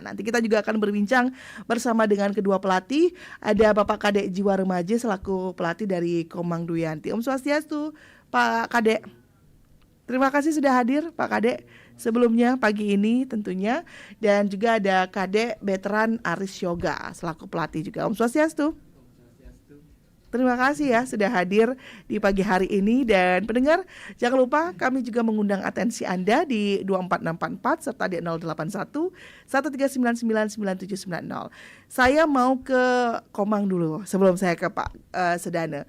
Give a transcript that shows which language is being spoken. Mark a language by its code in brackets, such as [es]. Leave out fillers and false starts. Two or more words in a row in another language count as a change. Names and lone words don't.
[id] Nanti kita juga akan berbincang bersama dengan kedua pelatih. Ada Bapak Kadek Jiwa Remaja selaku pelatih dari Komang Duyanti. [ban] Om Swastiastu, Pak Kadek. [id] Terima kasih sudah hadir Pak Kadek sebelumnya pagi ini tentunya. Dan juga ada Kadek Veteran Aris Yoga selaku pelatih juga. [ban] Om Swastiastu. [id] Terima kasih ya sudah hadir di pagi hari ini. Dan pendengar, jangan lupa kami juga mengundang atensi Anda di 24644 serta di 081 139997990. Saya mau ke Komang dulu sebelum saya ke Pak Sedane.